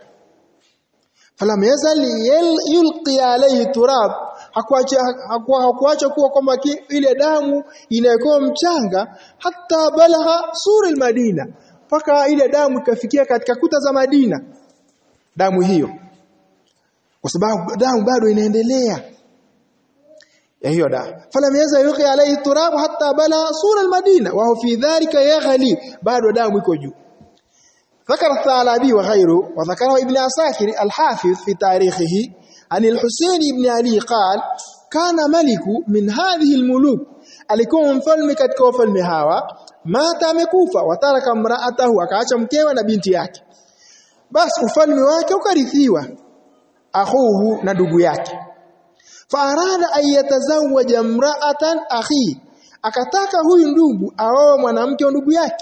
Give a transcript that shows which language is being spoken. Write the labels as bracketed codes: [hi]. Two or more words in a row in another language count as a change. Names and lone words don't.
[ar] فلم يزل يلقى عليه تراب, [sw] hakuacha kuwa kwamba ile damu inawekewa mchanga, [ar] حتى بلغ سور المدينة, [sw] paka ile damu ikafikia katika kuta za Madina, damu hiyo, kwa sababu damu bado inaendelea ya hiyo damu. [ar] فلم يزل يلقى عليه تراب حتى بلغ سور المدينة وهو في ذلك يغلي, [sw] bado damu iko juu. [ar] ذكر الثعلبي وغيره، وذكره ابن عساكر الحافظ في تاريخه عن الحسين بن علي قال: كان ملك من هذه الملوك، [sw] alikuwa mfalme katika wafalme hawa, mata amekufa, [ar] وترك امرأته, [sw] akaacha mkewe na binti yake. Basi ufalme wake ukarithiwa akhuhu, na ndugu yake. [ar] فأراد أن يتزوج امرأة أخي, [sw] akataka huyu ndugu aoe mwanamke wa ndugu yake.